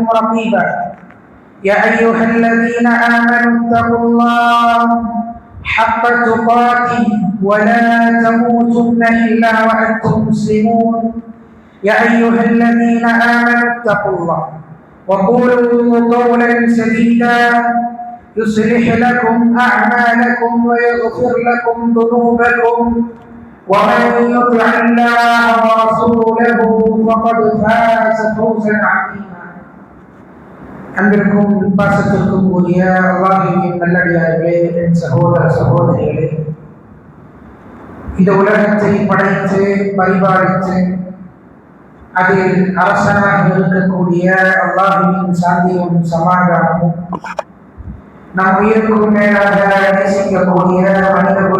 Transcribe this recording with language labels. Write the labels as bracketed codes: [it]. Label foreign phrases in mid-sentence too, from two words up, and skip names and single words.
[ar] رقيبا يا أيها الذين آمنوا اتقوا الله حق تقاته ولا تموتن إلا وأنتم مسلمون يا أيها الذين آمنوا اتقوا الله وقولوا قولا سديدا يصلح لكم أعمالكم ويغفر لكم ذنوبكم ومن يطع الله ورسوله فقد فاز فوزا عظيما. [ta] அன்பிற்கும் பாசத்திற்கும் உரிய அல்லாஹ்வின் நல்லடியார்களே, என் சகோதர சகோதரிகளே, இந்த உலகத்தை படைத்து பரிபாலித்து அதில் அரசனாக இருக்கக்கூடிய அல்லாஹ்வின் சாந்தியும் சமாதானமும் நம் உயிருக்கும் மேலாக நேசிக்கக்கூடிய மனிதகுல